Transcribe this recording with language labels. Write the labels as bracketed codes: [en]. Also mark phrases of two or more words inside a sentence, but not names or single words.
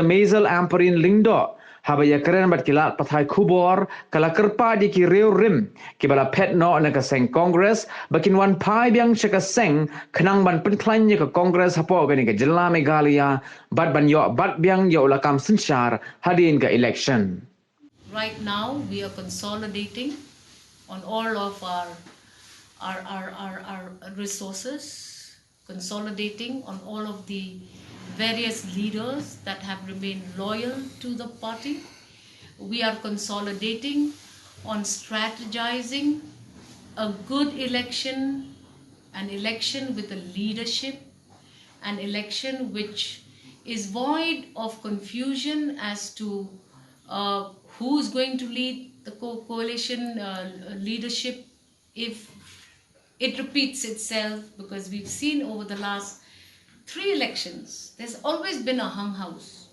[kha] Maisel Amperin Lingdo habaya keren bat kilat pathai khubor kala kerpa di ki Riewrim ki bala pet no na ka seng Congress bakin wan pai biang chaka seng khnang ban Pynkhlaiñ ka Congress hapo gani ka jilla Meghalaya bat ban yo bat biang yo lakam sinchar hadin ka election. [en] Right now we are consolidating on all of our resources, consolidating on all of the various leaders that have remained loyal to the party. We are consolidating on strategizing a good election, an election with a leadership, an election which is void of confusion as to who's going to lead the coalition leadership if it repeats itself, because we've seen over the last 3 elections, there's always been a hung house.